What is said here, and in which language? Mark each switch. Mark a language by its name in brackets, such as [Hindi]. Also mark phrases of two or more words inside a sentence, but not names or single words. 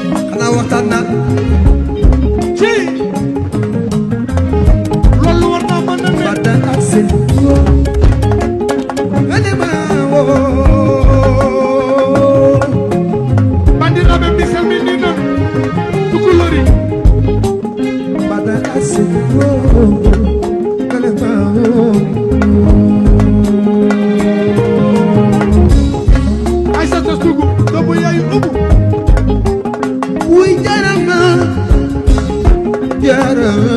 [Wolof] Xanaa waxtaan naa. Ci. Loolu war naa mën a ne. Waxtaan ak seen. Nga ne ma woo. [Fula] Bandiraɓe, mi salmini non. [Wolof] Tukulori. Waxtaan ak seen. Nga ne ma woo. Aïssata Sougou, doomu yaayu Umu. [Fula] Wuy jarama, jarama.